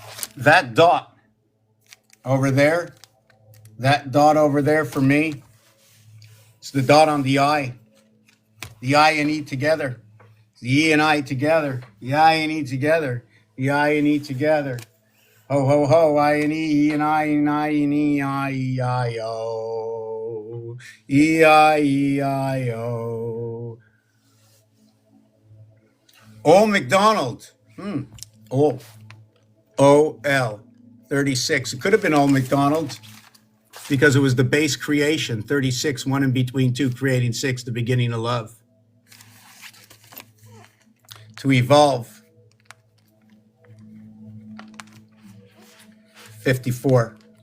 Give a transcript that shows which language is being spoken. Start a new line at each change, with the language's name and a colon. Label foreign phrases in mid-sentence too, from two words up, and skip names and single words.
English: That dot over there, that dot over there for me, it's the dot on the I. The I and E together. The E and I together. The I and E together. The I and E together. Ho, ho, ho, I and E and I and I and E, I, E, I, O. E, I, O. Old MacDonald. O-L. 36. It could have been Old MacDonald because it was the base creation. 36, one in between two, creating six, the beginning of love. To evolve. 54.